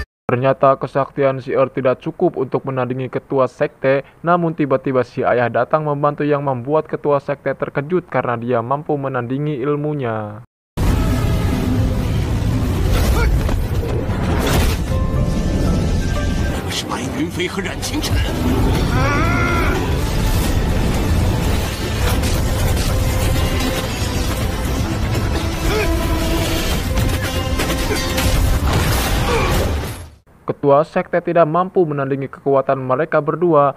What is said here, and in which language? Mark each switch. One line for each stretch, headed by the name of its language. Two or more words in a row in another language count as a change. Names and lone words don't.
Indonesian: Ternyata kesaktian si Earth tidak cukup untuk menandingi ketua sekte, namun tiba-tiba si ayah datang membantu yang membuat ketua sekte terkejut karena dia mampu menandingi ilmunya.
Chinese: 这是白云飞和冉清晨。
Indonesian: Ketua sekte tidak mampu menandingi kekuatan mereka berdua.